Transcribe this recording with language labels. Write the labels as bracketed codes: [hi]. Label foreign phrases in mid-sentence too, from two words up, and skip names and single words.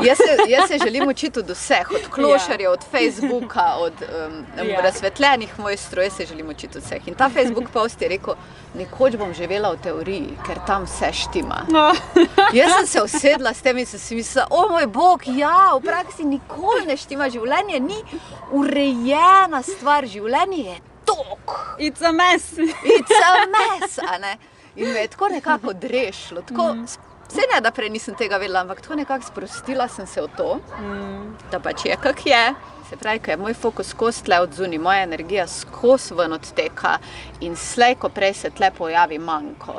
[sl] Jaz se želim učiti od vseh, od klošarjev, od Facebooka, od razsvetljenih mojstrov, jaz se želim učiti od vseh. In ta Facebook post je rekel, nekoč bom živela v teoriji, ker tam vse štima. Jaz sem se usedla s tem in sem si mislila, o moj bog, v praksi nikoli ne štima, življenje ni urejena stvar, življenje je tok. [en] It's a mess. It's a mess, a ne? [sl] In me je tako nekako odrešilo, tako, vse ne, da prej nisem tega vedela, ampak tako nekako sprostila sem se v to, da pač je, kak je. Se pravi, ko je moj fokus skozi tle odzuni, moja energija skozi ven odteka in slej, ko prej se tle pojavi manjko.